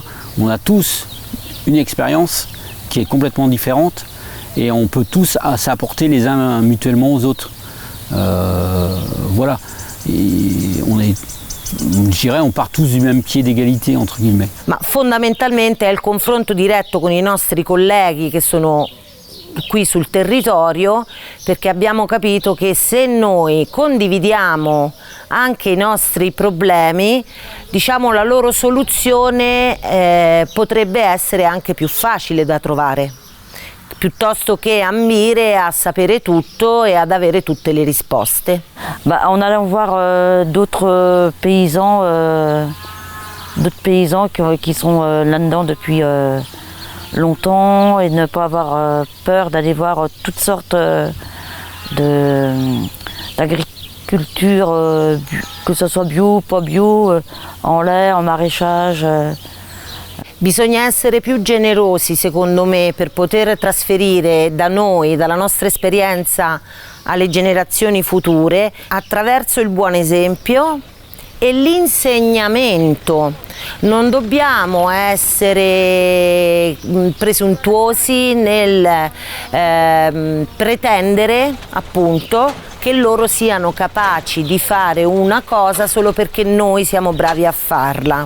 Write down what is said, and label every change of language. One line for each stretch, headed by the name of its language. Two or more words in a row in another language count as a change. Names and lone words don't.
French: On a tous une expérience qui est complètement différente et on peut tous s'apporter les uns mutuellement aux autres. Voilà. Et on part tous du même pied d'égalité, entre guillemets.
Italian: Ma fondamentalmente è il confronto diretto con i nostri colleghi che sono qui sul territorio, perché abbiamo capito che se noi condividiamo anche i nostri problemi, diciamo, la loro soluzione potrebbe essere anche più facile da trovare, piuttosto che ambire a sapere tutto et ad avere tutte le risposte.
French: En allant voir d'autres paysans qui sont là-dedans depuis longtemps et ne pas avoir peur d'aller voir toutes sortes d'agriculture, que ce soit bio, pas bio, en lait, en maraîchage.
Italian: Bisogna essere più generosi, secondo me, per poter trasferire da noi, dalla nostra esperienza alle generazioni future, attraverso il buon esempio e l'insegnamento. Non dobbiamo essere presuntuosi nel pretendere, appunto, che loro siano capaci di fare una cosa solo perché noi siamo bravi a farla.